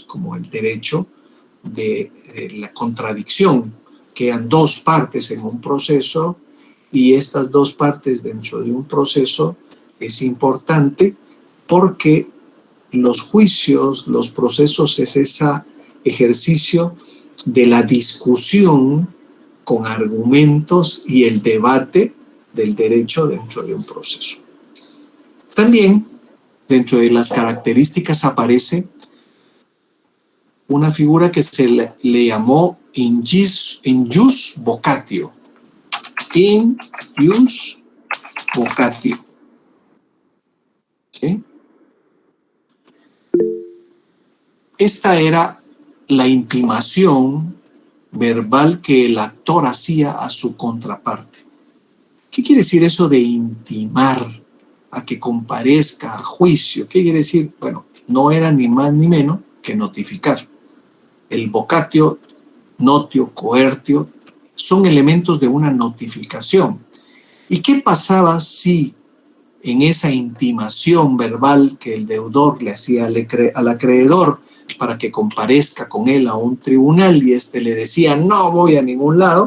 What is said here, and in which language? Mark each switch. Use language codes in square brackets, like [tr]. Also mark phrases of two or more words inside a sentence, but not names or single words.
[es] como el derecho de la contradicción, que eran dos partes en un proceso, y estas dos partes dentro de un proceso es importante porque los juicios, los procesos es ese ejercicio de la discusión con argumentos y el debate del derecho dentro de un proceso. También dentro de las características aparece una figura que se le llamó [la] in jus vocatio. In jus vocatio. [es] ¿Sí? Esta era la intimación verbal que el actor hacía a su contraparte. ¿Qué quiere decir eso de intimar a que comparezca a juicio? ¿Qué quiere decir? Bueno, no era ni más ni menos que notificar. [la] El vocatio, notio, coertio, [es] son elementos de una notificación. ¿Y qué pasaba si en esa intimación verbal que el deudor le hacía al acreedor para que comparezca con él a un tribunal y éste le decía no voy a ningún lado?